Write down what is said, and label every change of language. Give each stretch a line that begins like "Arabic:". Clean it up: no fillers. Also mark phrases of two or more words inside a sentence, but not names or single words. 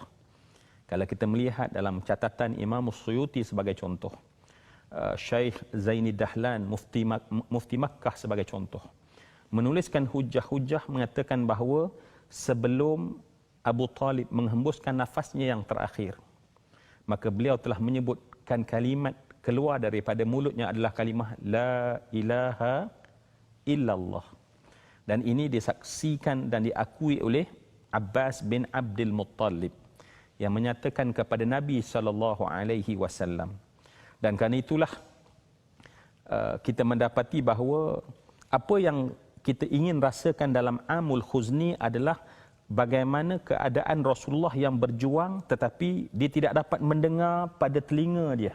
Malay: Kalau kita melihat dalam catatan Imam Suyuti sebagai contoh, Syekh Zaini Dahlan, Mufti Makkah sebagai contoh, menuliskan hujah-hujah mengatakan bahawa sebelum Abu Talib menghembuskan nafasnya yang terakhir, maka beliau telah menyebutkan kalimat keluar daripada mulutnya adalah kalimah
Arabic: لا إله إلا الله.
Malay: Dan ini disaksikan dan diakui oleh Abbas bin Abdul Muttalib yang menyatakan kepada Nabi SAW. Dan kerana itulah kita mendapati bahawa apa yang kita ingin rasakan dalam Amul Khuzni adalah bagaimana keadaan Rasulullah yang berjuang tetapi dia tidak dapat mendengar pada telinga dia.